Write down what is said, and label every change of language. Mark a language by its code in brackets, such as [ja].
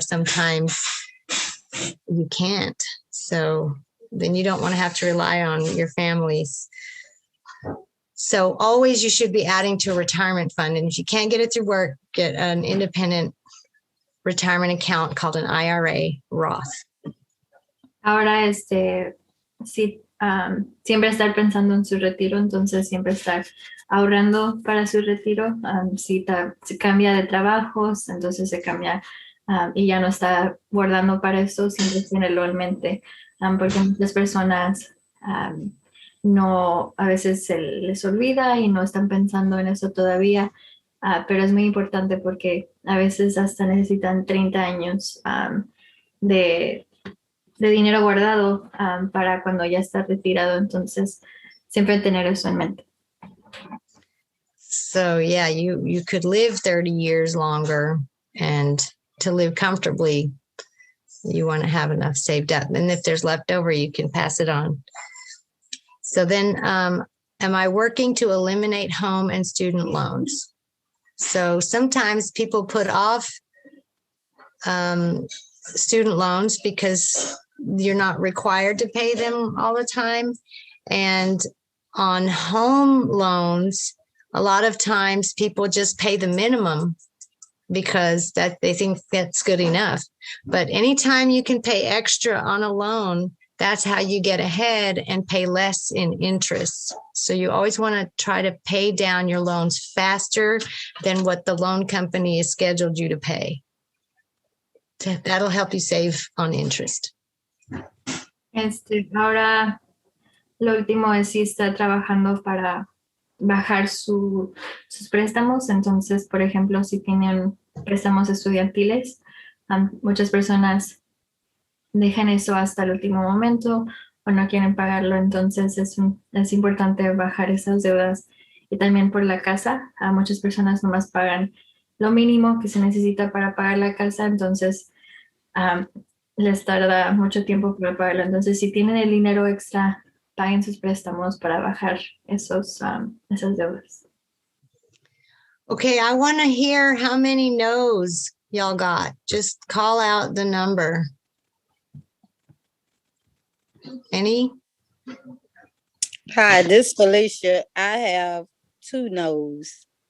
[en] Sometimes you can't. So then you don't want to have to rely on your families. So always you should be adding to a retirement fund. And if you can't get it through work, get an independent retirement account called an IRA Roth. Ahora, sí, siempre estar pensando en su retiro, entonces siempre estar ahorrando para su retiro. Si cambia de trabajos, entonces se cambia y ya no está guardando para eso, siempre tiene en mente, porque muchas personas a veces se les olvida y no están pensando en eso todavía, pero es muy importante porque a veces hasta necesitan 30 años de dinero guardado para cuando ya está retirado, entonces siempre tener eso en mente. So yeah, you could live 30 years longer, and to live comfortably, you want to have enough saved up. And if there's leftover, you can pass it on. So then, am I working to eliminate home and student loans? So sometimes people put off student loans because you're not required to pay them all the time. And on home loans, a lot of times people just pay the minimum because that they think that's good enough. But anytime you can pay extra on a loan, that's how you get ahead and pay less in interest. So you always want to try to pay down your loans faster than what the loan company has scheduled you to pay. That'll help you save on interest. [es] Ahora, lo último es si está trabajando para bajar sus préstamos. Entonces, por ejemplo, si tienen préstamos estudiantiles, muchas personas dejan eso hasta el último momento o no quieren pagarlo. Entonces, es importante bajar esas deudas. Y también por la casa, muchas personas nomás pagan lo mínimo que se necesita para pagar la casa. Entonces, les tarda mucho tiempo para pagarlo. Entonces, si tienen el dinero extra, paguen sus préstamos para bajar esas deudas. [en] Okay, I want to hear how many no's y'all got. Just call out the number. Any? Hi, this Felicia. I have 2 no's.